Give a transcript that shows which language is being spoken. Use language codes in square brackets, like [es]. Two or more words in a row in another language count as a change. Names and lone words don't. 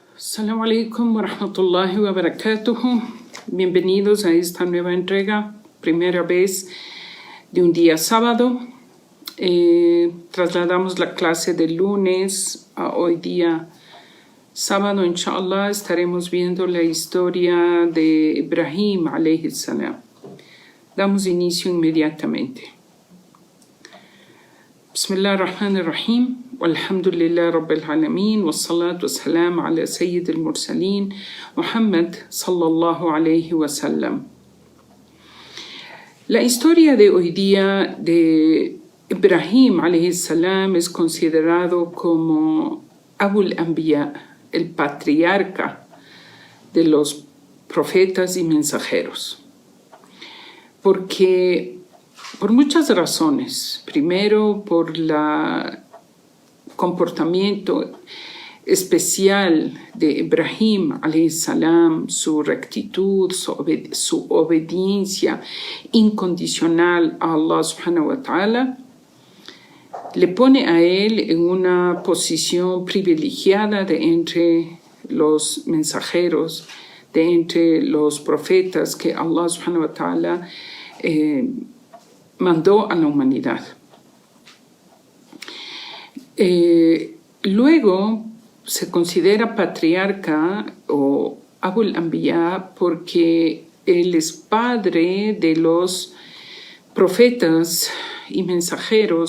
[ar] السلام عليكم ورحمة الله وبركاته. [es] Bienvenidos a esta nueva entrega, primera vez de un día sábado. Trasladamos la clase de lunes a hoy día sábado. [ar] إن شاء الله [es] estaremos viendo la historia de Ibrahim [ar] عليه السلام. [es] Damos inicio inmediatamente. [ar] بسم الله الرحمن الرحيم. والحمد لله رب العالمين والصلاة والسلام على سيد المرسلين. محمد صلى الله عليه وسلم. [es] La historia de hoy día de Ibrahim [ar] عليه السلام [es] es considerado como [ar] أبو الأنبياء, [es] el patriarca de los profetas y mensajeros. Porque por muchas razones. Primero, por el comportamiento especial de Ibrahim [ar] عليه السلام, [es] su rectitud, su obediencia incondicional a Allah [ar] سبحانه وتعالى, [es] le pone a él en una posición privilegiada de entre los mensajeros, de entre los profetas que Allah [ar] سبحانه وتعالى [es] mandó a la humanidad. Luego se considera patriarca o [ar] أبو الأنبياء [es] porque él es padre de los profetas y mensajeros